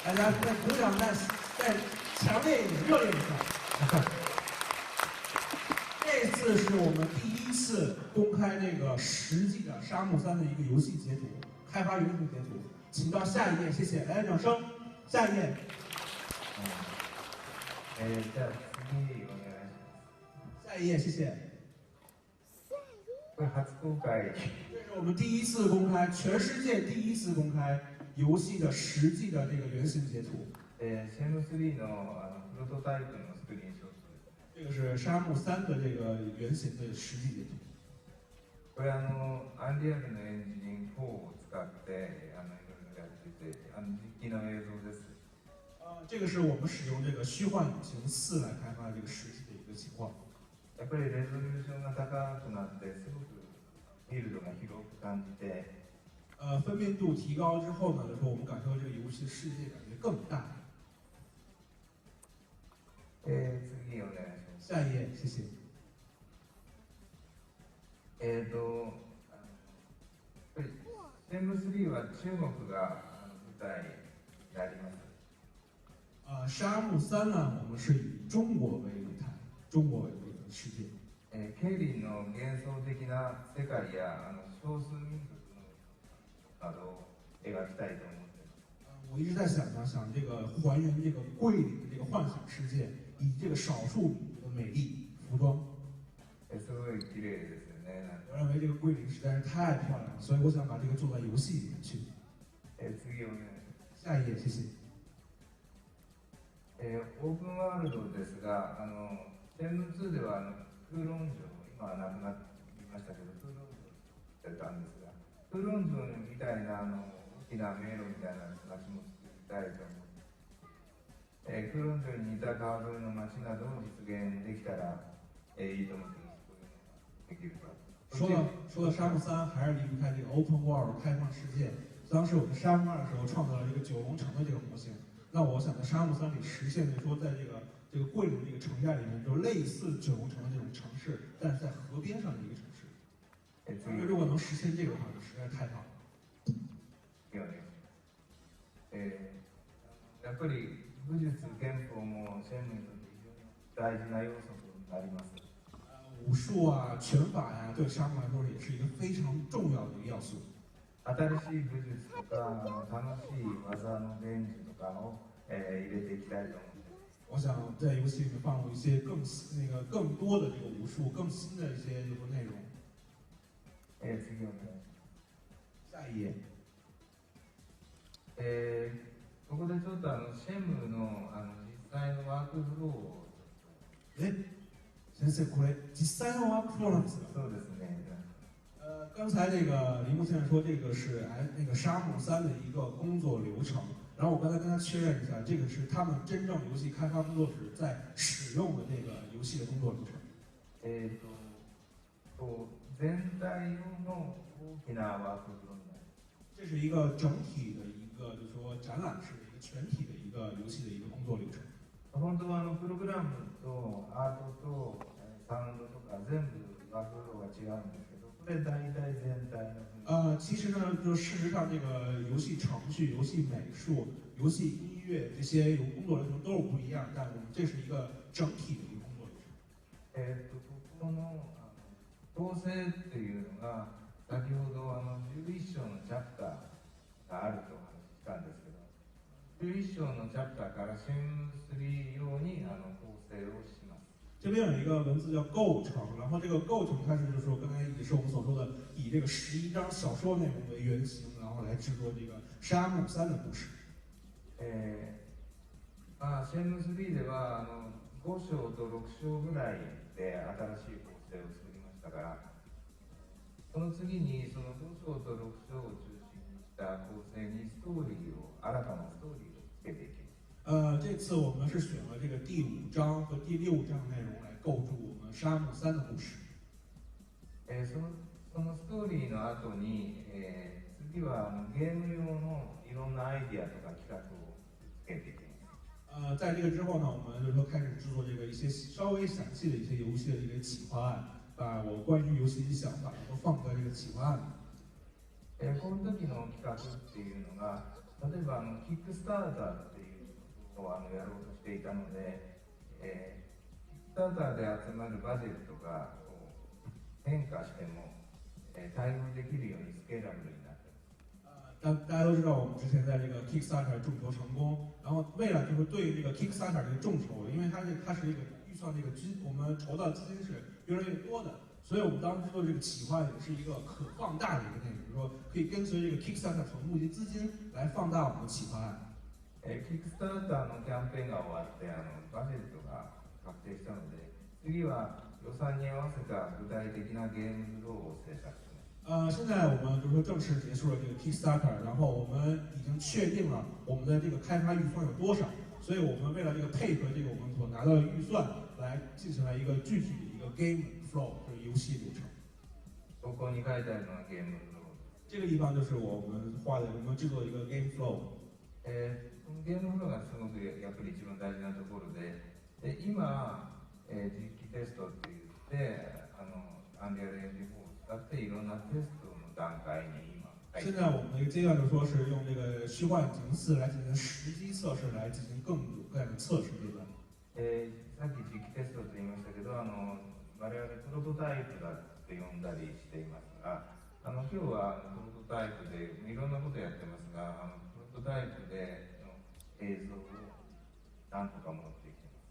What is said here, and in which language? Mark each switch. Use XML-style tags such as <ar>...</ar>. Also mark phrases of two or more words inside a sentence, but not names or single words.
<zh>大家再鼓掌，再强烈一点，热烈一下。这次是我们第一次公开这个实际的《沙漠3》的一个游戏截图，开发原型截图，请到下一页，谢谢，来掌声。下一页。</zh> <ja>じゃあ次お願いします。</ja> <zh>下一页，谢谢。</zh> <ja>これ初公開。</ja> <zh>这是我们第一次公开，全世界第一次公开游戏的实际的这个原型截图。</zh> <ja>シェム3のプロトタイプのスクリーンショットです。</ja> <zh>这个是沙漠3的这个原型的实际截图。</zh> <ja>これアンリアルのエンジン4を使っていろいろやってて実機の映像です。</ja> <zh>这个是我们使用这个虚幻引擎4来开发这个实际的一个情况。</zh> <ja>やっぱりレゾリューションが高くなってすごくフィールドが広く感じて。</ja> <zh>分辨度提高之后呢，就是我们感受到这个游戏世界感觉更大。</zh> <ja>次お願いします。</ja> <zh>下一页，谢谢。</zh> <ja>シェム3は中国が舞台になります。</ja> <zh>沙漠3呢，我们是以中国为舞台，中国为这个世界。</zh> <ja>ケイリンの幻想的な世界や少数民族のなどを描きたいと思っています。</ja> <zh>我一直在想这个还原这个桂林的这个幻想世界，以这个少数民族的美丽服装。</zh> <ja>すごい綺麗ですよね。</ja> <zh>我认为这个桂林实在是太漂亮了，所以我想把这个做到游戏里面去。</zh> <ja>次お願いします。</ja> <zh>下一页，谢谢。</zh> <ja>オープンワールドですが、シェム2では空論城、今はなくなりましたけど、空論城を作ってたんですが、空論城みたいな大きな迷路みたいな街も作りたいと思って、空論城に似た川沿いの街などを実現できたら、いいと思ってます。こういうのができると。</ja> <zh>说到沙漠3，还是离不开这个</zh> <en>Open World</en> <zh>开放世界。当时我在沙漠2的时候创造了这个九龙城的这个模型。那我想在沙漠3里实现的说，在这个桂林这个城寨里面，就类似九龙城的这种城市，但是在河边上的一个城市。如果能实现这个的话，就实在太好了。</zh> <ja>やっぱり武術拳法もシェムにとって非常に大事な要素となります。</ja> <zh>武术啊、拳法呀、对沙漠来说也是一个非常重要的一个要素。</zh> <ja>新しい武術とか楽しい技の伝授とかを、入れていきたいと思っています。</ja> <zh>我想在游戏里面放入一些更多的这个武术、更新的一些内容。</zh> <ja>次お願いします。</ja> <zh>下一页。</zh> <ja>ここでちょっとシェムの実際のワークフローを先生これ実際のワークフローなんですか？そうですね。</ja> <zh>刚才那个铃木先生说这个是那个沙漠3的一个工作流程，然后我刚才跟他确认一下，这个是他们真正游戏开发工作室在使用的这个游戏的工作流程。</zh> <ja>全体の大きなワークフローになります。</ja> <zh>这是一个整体的一个，就是说展览式的一个全体的一个游戏的一个工作流程。</zh> <ja>本当はプログラムとアートとサウンドとか全部ワークフローが違うんですけど、これ大体全体の。</ja> <zh>其实呢，就事实上这个游戏程序、游戏美术、游戏音乐这些工作流程都是不一样，但我们这是一个整体的一个工作流程。</zh> <ja>この構成っていうのが先ほど11章のチャプターがあるとお話ししたんですけど、11章のチャプターからシェム3用に構成をします。</ja> <zh>这边有一个文字叫构成，然后这个构成它是就是说刚才也是我们所说的，以这个11章小说内容为原型，然后来制作这个沙漠3的故事。</zh> <ja>シェム3では5章と6章ぐらいで新しい構成を作りましたが、その次にその5章と6章を中心にした構成にストーリーを新たなストーリーをつけていきます。</ja> <zh>这次我们是选了这个第5章和第6章内容来构筑我们沙漠3的故事。</zh> <ja>そのストーリーの後に、次はゲーム用のいろんなアイディアとか企画をつけていきます。</ja> <zh>在这个之后呢，我们就说开始制作这个一些稍微详细的一些游戏的一个企划案，把我关于游戏的想法都放在这个企划案里。</zh> <ja>この時の企画っていうのが、 例えばキックスターターっていうことをやろうとしていたので、キックスターターで集まるバジェットがこう変化しても、対応できるようにスケーラブルになってます。</ja> <zh>大家都知道，我们之前在这个 Kickstarter 众筹成功，然后为了就是对这个 Kickstarter 这个众筹，因为它是一个预算这个我们筹到的资金是越来越多的，所以我们当时做这个企划也是一个可放大的一个内容，比如说可以跟随这个 Kickstarter 所募集资金来放大我们的企划案。</zh> <ja>キックスターターのキャンペーンが終わってバジェットが確定したので、次は予算に合わせた具体的なゲームフローを制作します。</ja> <zh>现在我们就是说正式结束了这个 Kickstarter，然后我们已经确定了我们的这个开发预算有多少，所以我们为了这个配合这个我们所拿到的预算，来进行了一个具体的一个</zh> <en>game flow，</en> <zh>就是游戏流程。</zh> <ja>ここに書いてあるのがゲームフロー。</ja> <zh>这个地方就是我们画的，我们制作的一个</zh> <en>game flow。</en> <ja>このゲームフローがすごくやっぱり一番大事なところで、今、実機テストって言ってアンリアルエンジン4を使っていろんなテストの段階に今</ja> <zh>现在我们的一个阶段就是说是用这个虚幻引擎4来进行实机测试，来进行更有概的测试阶段。</zh> <ja>さっき実機テストと言いましたけど、我々プロトタイプだって呼んだりしていますが、今日はプロトタイプでいろんなことやってますが、プロトタイプでの映像を何とか持ってきてます。</ja>